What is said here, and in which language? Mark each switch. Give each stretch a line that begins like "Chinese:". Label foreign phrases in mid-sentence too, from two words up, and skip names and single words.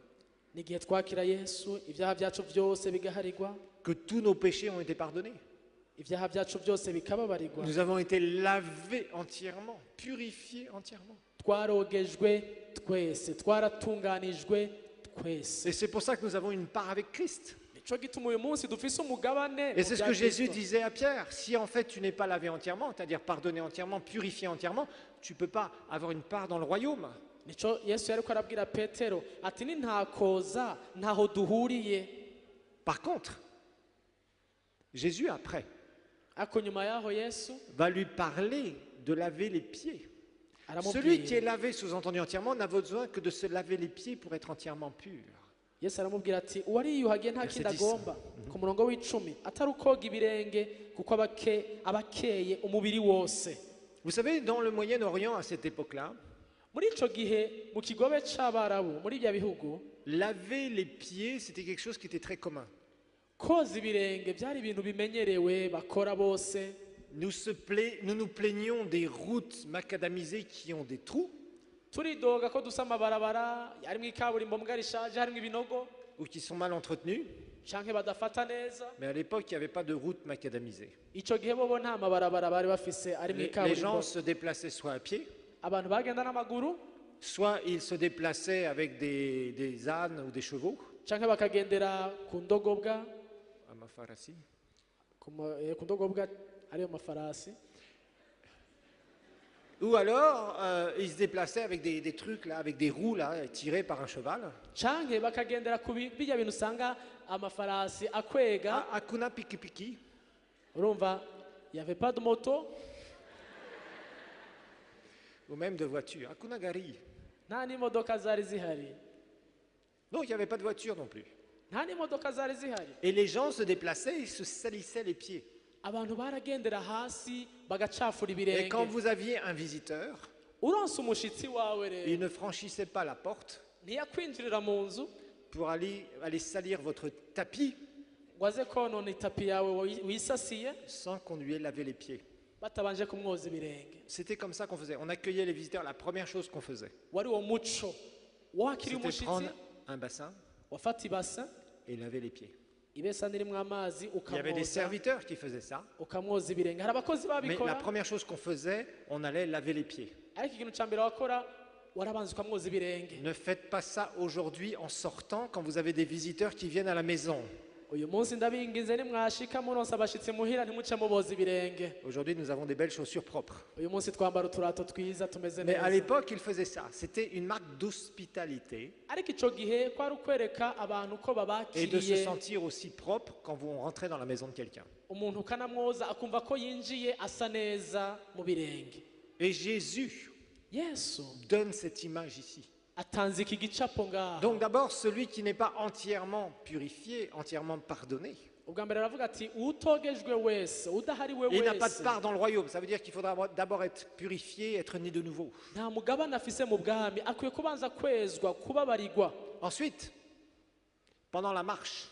Rundi: N'igihe twakira Yesu ibyaha byacu byose bigaharirwa,
French: Que tous nos péchés ont été pardonnés.
Rundi: ibyaha byacu byose bikababarirwa.
French: Nous avons été lavés entièrement, purifiés entièrement.
Rundi: Twarogejwe twese, twaratunganijwe twese.
French: Et c'est pour ça que nous avons une part avec Christ.
Rundi: Nico gituma uyu munsi dufise umugabane.
French: Et c'est ce que Jésus Kristo. disait à Pierre. Si en fait tu n'es pas lavé entièrement, c'est-à-dire pardonné entièrement, purifié entièrement, tu ne peux pas avoir une part dans le royaume.
Rundi: Nico Yesu yariko arabwira Petero ati ni ntakoza ntaho duhuriye.
French: Par contre, Jésus après
Rundi: Ariko nyuma yaho Yesu
French: va lui parler de laver les pieds.
Rundi: aramubwira.
French: Celui qui est lavé, sous-entendu entièrement, n'a besoin que de se laver les pieds pour être entièrement pur.
Rundi: Yesu aramubwira ati uwariyuhagiye nta Verset kindi 10. agomba ku murongo w'icumi atari ukoga ibirenge kuko abakeye umubiri wose.
French: Vous savez, dans le Moyen-Orient, à cette époque-là,
Rundi: Muri ico gihe mu kigobe c'abarabu muri ibyo bihugu
French: laver les pieds, c'était quelque chose qui était très commun.
Rundi: koza ibirenge byari ibintu bimenyerewe bakora bose.
French: Nous nous plaignions des routes macadamisées qui ont des trous
Rundi: Turidoga ko dusa amabarabara yarimwo ikaburimbo mbwa rishaje harimwo ibinogo
French: ou qui sont mal entretenues.
Rundi: canke badafata neza.
French: Mais à l'époque, il n'y avait pas de route macadamisée.
Rundi: Ico gihe bobo nta mabarabara bari bafise arimwo
French: Les gens
Rundi: ikaburimbo.
French: se déplaçaient soit à pied,
Rundi: Abantu bagenda n'amaguru
French: soit ils se déplaçaient avec des ânes ou des chevaux.
Rundi: canke bakagendera ku ndogobwa, Amafarasi. ku ndogobwa ariyo mafarasi.
French: Ou alors, ils se déplaçaient avec des trucs, là, avec des roues là, tirées par un cheval.
Rundi: Canke bakagendera ku bijya bintu usanga amafarasi akwega.
Swahili: Hakuna pikipiki.
French: Urumva y avait pas de moto Ou même de voiture.
Swahili: Hakuna gari.
Rundi: nta n'imodoka zari zihari,
French: Non, il n'y avait pas de voiture non plus.
Rundi: nta n'imodoka zari zihari.
French: Et les gens se déplaçaient, ils se salissaient les pieds.
Rundi: Abantu baragendera hasi bagacafura
French: Et quand
Rundi: ibirenge.
French: vous aviez un visiteur,
Rundi: Uronse umushitsi wawe rero
French: il ne franchissait pas la porte
Rundi: ntiyakwinjirira mu nzu
French: pour aller salir votre tapis
Rundi: ngo aze konona itapi yawe wisasiye
French: sans qu'on lui ait lavé les pieds.
Rundi: batabanje kumwoza ibirenge.
French: C'était comme ça qu'on faisait. On accueillait les visiteurs. La première chose qu'on faisait,
Rundi: Wari uwo muco wakiri
French: c'était
Rundi: umushitsi
French: prendre un bassin
Rundi: wafata ibasa
French: et laver les pieds.
Rundi: ibesani irimwo amazi
French: Il y avait des
Rundi: ukamwoza
French: serviteurs qui faisaient ça.
Rundi: ukamwoza ibirenge. Hari abakozi
French: Mais la
Rundi: babikora
French: première chose qu'on faisait, on allait laver les pieds.
Rundi: ariko ikintu ca mbere wakora warabanza ukamwoza ibirenge.
French: Ne faites pas ça aujourd'hui en sortant quand vous avez des visiteurs qui viennent à la maison.
Rundi: Uyu munsi ndabingize nimwashika muronse abashitsi muhira ntimuce muboza ibirenge.
French: Aujourd'hui, nous avons des belles chaussures propres.
Rundi: Uyu munsi twambara uturato twiza tumeze
French: Mais à
Rundi: neza.
French: l'époque, ils faisaient ça. C'était une marque d'hospitalité
Rundi: Ariko ico gihe kwari ukwereka abantu ko
French: et de se
Rundi: babakiriye,
French: sentir aussi propre quand vous rentrez dans la maison de quelqu'un.
Rundi: umuntu ukanamwoza akumva ko yinjiye asa neza mu birenge.
French: Et Jésus
Rundi: Yesu
French: donne cette image ici.
Rundi: atanze iki gicapo ngaho.
French: Donc d'abord, celui qui n'est pas entièrement purifié, entièrement pardonné,
Rundi: Ubwa mbere aravuga ati utogejwe wese udahariwe
French: il n'a pas de
Rundi: wese
French: part dans le royaume. Ça veut dire qu'il faudra d'abord être purifié, être né de nouveau.
Rundi: nta mugabane afise mu bwami, akwiye kubanza kwezwa kubabarirwa.
French: Ensuite, pendant la marche,